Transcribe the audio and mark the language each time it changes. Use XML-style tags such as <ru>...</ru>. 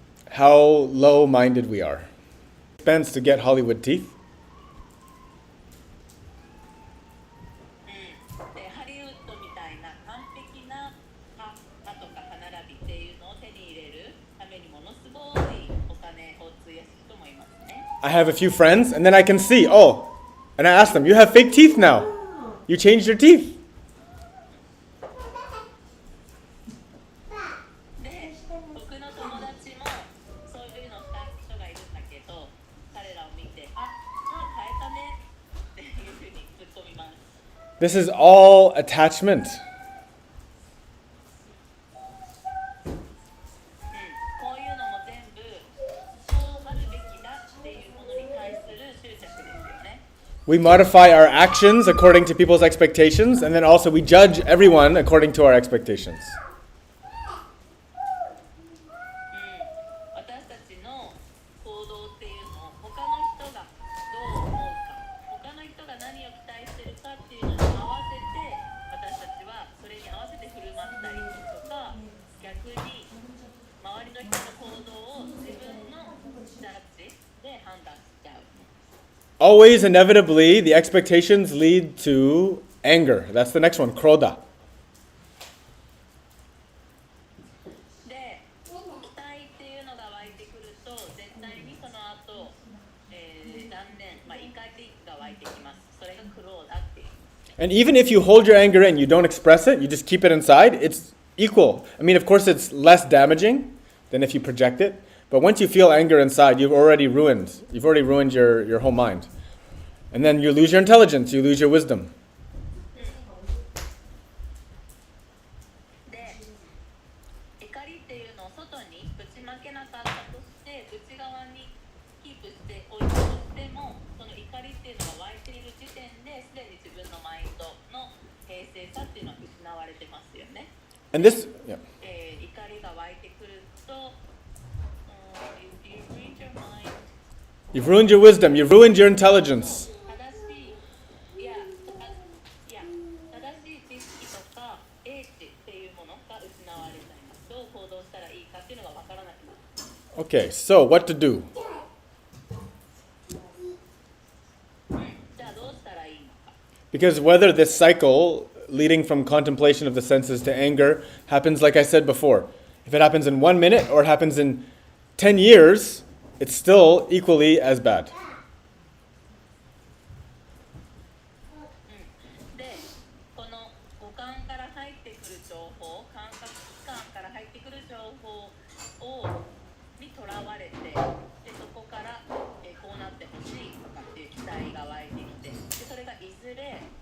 <en>How low-minded we are. Expense to get Hollywood teeth.</en> <ja>で、ハリウッドみたいな完璧な歯とか歯並びっていうのを手に入れるためにものすごいお金を費やす人もいますね。</ja> <en>I have a few friends, and then I can see, and I ask them, you have fake teeth now. You changed your teeth.</en> <ja>で、僕の友達もそういうのした人がいるんだけど、彼らを見て、歯変えたねっていうふうに突っ込みます。</ja> <en>This is all attachment.</en> <ja>こういうのも全部そうあるべきだっていうものに対する執着ですよね。</ja> <en>We modify our actions according to people's expectations, and then also we judge everyone according to our expectations.</en> <ja>私たちの行動っていうのを他の人がどう思うか、他の人が何を期待してるかっていうのに合わせて私たちはそれに合わせて振る舞ったりとか、逆に周りの人の行動を自分のジャッジで判断しちゃう。</ja> <en>always inevitably the expectations lead to anger. That's the next one, kroda.</en> <ja>で、期待っていうのが湧いてくると、絶対にその後、断念、怒りが湧いてきます。それが苦労だっていう。</ja> <en>And even if you hold your anger in, you don't express it, you just keep it inside, it's equal. I mean, of course, it's less damaging than if you project it. But once you feel anger inside, you've already ruined your whole mind. And then you lose your intelligence, you lose your wisdom.</en> <ja>で、怒りっていうのを外にぶちまけなかったとして、内側にキープしておいたとしても、その怒りっていうのが湧いている時点で、すでに自分のマインドの平静さっていうのは失われてますよね。</ja> <en>And this, yeah.</en> <ja>怒りが湧いてくると、</ja> <en>you read your mind.</en> <ja>You've ruined your wisdom, you've ruined your intelligence. 正しい知識とか英知っていうものが失われちゃいます。どう行動したらいいかっていうのがわからなくなる。</ja> <en>Okay, so what to do?</en> <ja>じゃあどうしたらいいのか。</ja> <en>Because whether this cycle leading from contemplation of the senses to anger happens, like I said before, if it happens in 1 minute or it happens in 10 years, it's still equally as bad.</en> <ja>で、この五感から入ってくる情報、感覚器官から入ってくる情報にとらわれて、でそこから、こうなってほしいとかっていう期待が湧いてきて、でそれがいずれ</ja>